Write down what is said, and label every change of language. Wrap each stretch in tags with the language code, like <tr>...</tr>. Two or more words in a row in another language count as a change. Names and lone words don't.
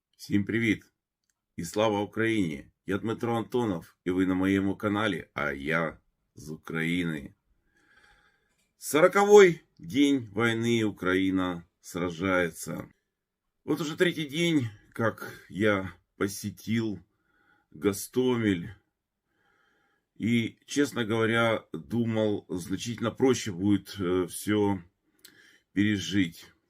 <uk>Всім привіт! І слава Україні! Я Дмитро Антонов, і ви на моєму каналі, а я з України.</uk> <ru>40-й день войны Украина сражается. Вот уже третий день, как я посетил Гостомель. И, честно говоря, думал, значительно проще будет все пережить.</ru>